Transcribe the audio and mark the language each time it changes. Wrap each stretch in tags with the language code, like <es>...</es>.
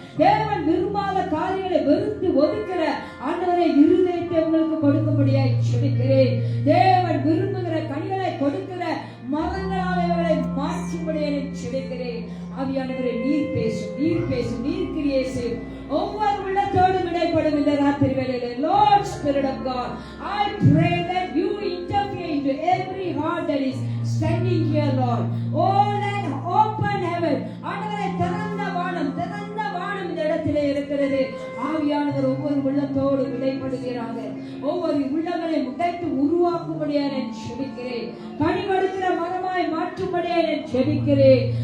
<ta>தேவன் விரும்பாத காரியங்களை வெறுத்து ஒதுக்கிற ஆண்டவரே இருதயத்தை உங்களுக்கு கொடுக்கும்படியாய் ஜெபிக்கிறேன். தேவன் விரும்புகிற கனிகளை கொடுக்கிற மரங்களால் அவர்களை மாற்றும்படியாய் ஜெபிக்கிறேன். ஆவியானவரே நீர் பேசும், நீர் பேசும், நீர் கிரியை செய்யும். ஒவ்வொரு உள்ளத்தோடும் இடைப்படும் இந்த ராத்திரி வேளையிலே</ta> <en>Lord Spirit of God, I pray that you interfere into every heart that is standing here, Lord. Oh, let open heaven.</en> <ta>ஆண்டவரே திறந்த வானம், திறந்த வானம் இந்த இடத்திலே இருக்கிறது. ஆவியானவர் ஒவ்வொரு உள்ளத்தோடும் இடைப்படுகிறாங்க. ஒவ்வொரு உள்ளங்களை உடைத்து உருவாக்கும்படியாக நான் ஜெபிக்கிறேன். கனிவருகிற மரமாய் மாற்றும்படியாக நான் ஜெபிக்கிறேன்.</ta>